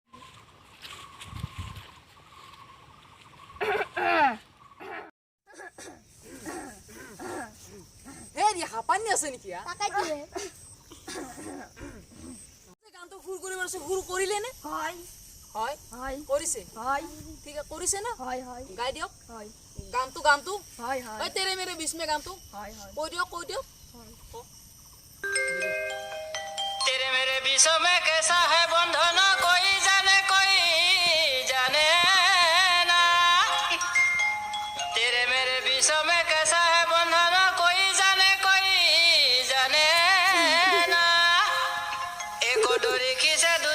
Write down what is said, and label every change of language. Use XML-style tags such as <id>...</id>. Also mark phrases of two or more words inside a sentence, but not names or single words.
<as>হাঁপানি আছে নেকি তাকাইটোৱে গানটো সুৰ কৰিব আছে সুৰ কৰিলে নে হয় হয় হয় কৰিছে হয় ঠিক আছে কৰিছে না হয় হয় গাই দিয়ক হয় গানটো হয় হয় ঐ তেৰে মেৰে বিচ মে গানটো হয় হয় কৈ দিয়ক</as> <hi>तेरे मेरे बीचों में कैसा है बंधन कोई जाने ना तेरे मेरे बीचों में कैसा है बंधन कोई जाने ना एक डोरी खींचे</hi>